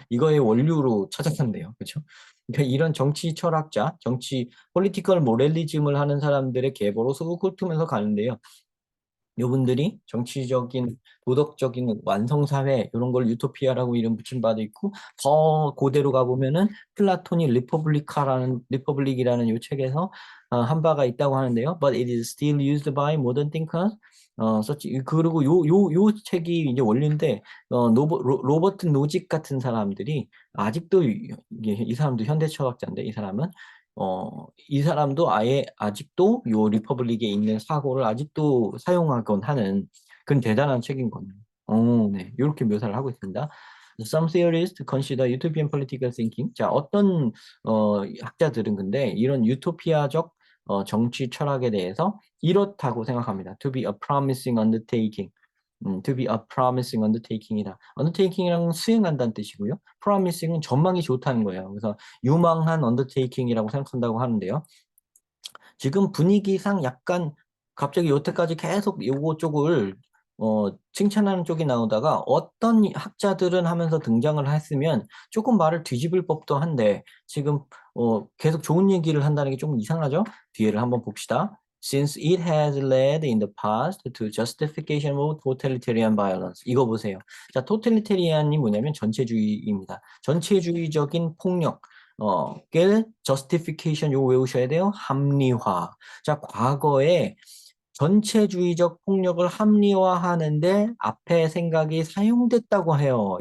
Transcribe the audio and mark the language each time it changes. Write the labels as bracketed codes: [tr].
[ko] 이거의 원류로 찾아간대요. 그렇죠? 그러니까 이런 정치 철학자, 정치 폴리티컬 모럴리즘을 하는 사람들의 계보로 훑으면서 가는데요. 요분들이 정치적인 도덕적인 완성사회 이런 걸 유토피아라고 이름 붙인 바도 있고 더 고대로 가보면은 플라톤이 리퍼블릭이라는 요 책에서 한 바가 있다고 하는데요. [en] But it is still used by modern thinkers. [ko] 그리고 요 책이 이제 원류인데 로버트 노직 같은 사람들이 아직도 이 사람도 현대 철학자인데 이 사람은 이 사람도 아예 아직도 요 리퍼블릭에 있는 사고를 아직도 사용하곤 하는 그런 대단한 책인 거네요. 네. 이렇게 묘사를 하고 있습니다. [en] Some theorists consider utopian political thinking. [ko] 자, 어떤 학자들은 근데 이런 유토피아적 정치 철학에 대해서 이렇다고 생각합니다. [en] To be a promising undertaking. To be a promising undertaking이다. undertaking이랑 수행한다는 뜻이고요. [ko] promising은 전망이 좋다는 거예요. 그래서 유망한 undertaking이라고 생각한다고 하는데요. 지금 분위기상 약간 갑자기 여태까지 계속 요거 쪽을 칭찬하는 쪽이 나오다가 어떤 학자들은 하면서 등장을 했으면 조금 말을 뒤집을 법도 한데 지금 계속 좋은 얘기를 한다는 게 조금 이상하죠? 뒤에를 한번 봅시다. [en] Since it has led in the past to justification of totalitarian violence. [ko] 이거 보세요. 자, totalitarian이 뭐냐면 전체주의입니다. 전체주의적인 폭력. 을 justification 요거 외우셔야 돼요. 합리화. 자, 과거에 전체주의적 폭력을 합리화하는데 앞에 생각이 사용됐다고 해요.